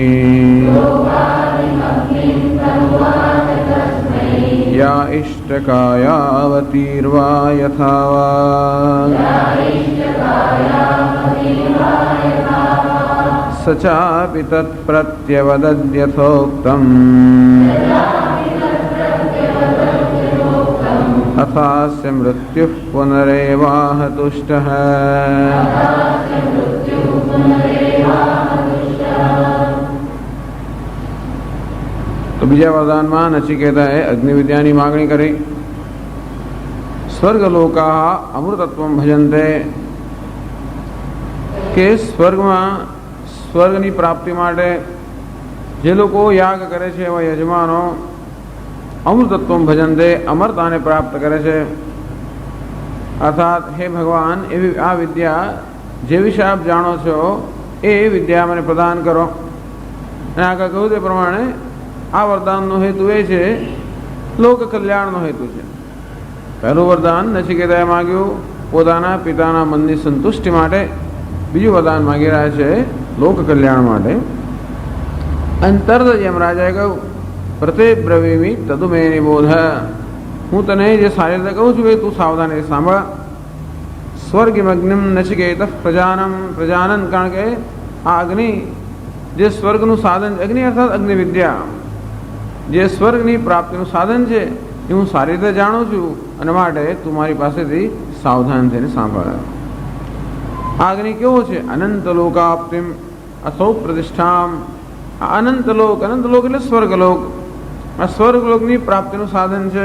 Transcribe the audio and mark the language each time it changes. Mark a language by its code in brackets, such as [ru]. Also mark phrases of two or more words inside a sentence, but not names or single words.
[sa] या इष्टकायावतीर्वा यथा वा स चापि तत्प्रत्यवदद्यथोक्तम् अथास्य मृत्युः पुनरेवाह तुष्टः [gu] તો બીજા વરદાનમાં નચિકેતાએ અગ્નિ વિદ્યાની માગણી કરી [sa] स्वर्गलोका अमृतत्वं भजन्ते [gu] કે સ્વર્ગમાં સ્વર્ગની પ્રાપ્તિ માટે જે લોકો યાગ કરે છે એવા યજમાનો [sa] अमृतत्व भजन्ते [gu] અમરતાને પ્રાપ્ત કરે છે। અર્થાત હે ભગવાન એવી આ વિદ્યા જે વિષય આપ જાણો છો એ વિદ્યા મને પ્રદાન કરો। આગે કહું તે પ્રમાણે આ વરદાનનો હેતુ એ છે લોક કલ્યાણનો હેતુ છે। પહેલું વરદાન નચિકેતાએ માગ્યું પોતાના પિતાના મનની સંતુષ્ટિ માટે, બીજું વરદાન માગી રહ્યા છે લોક કલ્યાણ માટે। અંતર્દ યમરાજાએ કહ્યું [sa] प्रते ब्रवीमि तदुमे निबोध, [gu] હું તને જે સારી રીતે કહું છું તું સાવધાની સાંભળ। [sa] स्वर्गमग्निं नचिकेतः प्रजानम, प्रजानन [gu] કારણ કે આ અગ્નિ જે સ્વર્ગનું સાધન, અગ્નિ અર્થાત અગ્નિ વિદ્યા જે સ્વર્ગની પ્રાપ્તિનું સાધન છે એ હું સારી રીતે જાણું છું અને માટે તું મારી પાસેથી સાવધાન થઈને સાંભળ। આ અગ્નિ કેવો છે? [sa] अनंत लोकाप्तिम असौ प्रतिष्ठाम। [gu] આ અનંતલોક, અનંતલોક એટલે સ્વર્ગલોક, આ સ્વર્ગલોકની પ્રાપ્તિનું સાધન છે।